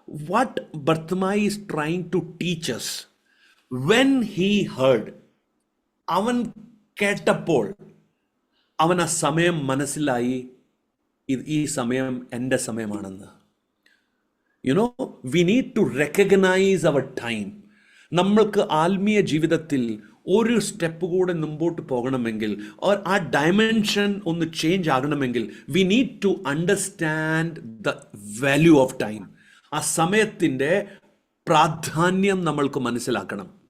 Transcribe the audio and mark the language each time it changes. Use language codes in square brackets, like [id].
[en] What Bartimaeus is trying to teach us, when he heard, [ml] അവൻ കേട്ടപ്പോൾ അവൻ ആ സമയം മനസ്സിലായി, ഈ സമയം എൻ്റെ സമയമാണെന്ന്. [en] we need to recognize our time. [ml] നമ്മൾക്ക് ആത്മീയ ജീവിതത്തിൽ ഒരു സ്റ്റെപ്പ് കൂടെ മുമ്പോട്ട് പോകണമെങ്കിൽ, ആ ഡയമെൻഷൻ ഒന്ന് ചേഞ്ച് ആകണമെങ്കിൽ, [en] We need to understand the value of time. [ml] ആ സമയത്തിൻ്റെ പ്രാധാന്യം നമ്മൾക്ക് മനസ്സിലാക്കണം.